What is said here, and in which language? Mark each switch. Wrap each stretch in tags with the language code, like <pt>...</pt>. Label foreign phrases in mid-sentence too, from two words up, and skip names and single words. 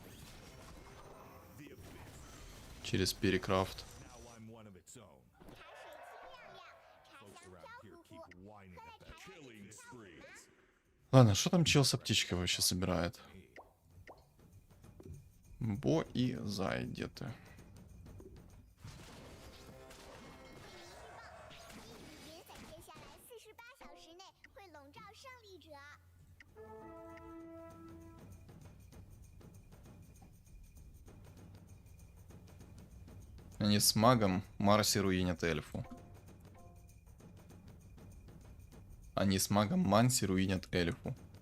<ru>Через перекрафт.</ru> <en>Now I'm one of its own. Folks around here keep whining at that killing sprees.</en> <ru>Ладно, что там чел с аптечкой вообще собирает? Бо и Зай где-то.</ru> <zh>云在接下来48小时内会笼罩胜利者。</zh> <ru>Они с магом Марси руинят эльфу. Они с магом Манси руинят эльфу.</ru>